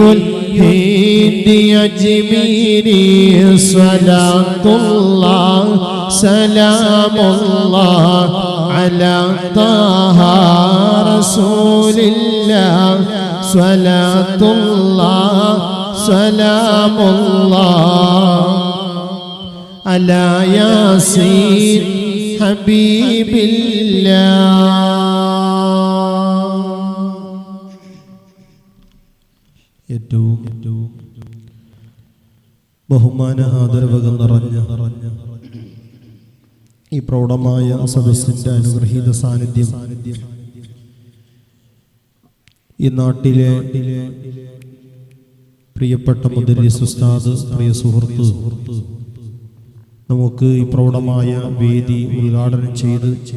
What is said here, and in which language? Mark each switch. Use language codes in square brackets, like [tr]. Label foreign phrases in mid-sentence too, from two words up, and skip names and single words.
[ar] الهند أجميري صلاة الله سلام الله على طه رسول الله صلاة الله سلام الله على ياسين حبيب الله. [ml] ഏറ്റവും ബഹുമാന ആദരവുകൾ നിറഞ്ഞ ഈ പ്രൗഢമായ സദസ്സിന്റെ അനുഗ്രഹീത സാന്നിധ്യം ഈ നാട്ടിലെ പ്രിയപ്പെട്ട മുദരിസ് ഉസ്താദ്, പ്രിയ സുഹൃത്ത്, നമുക്ക് ഈ പ്രൗഢമായ വേദി ഉദ്ഘാടനം ചെയ്ത്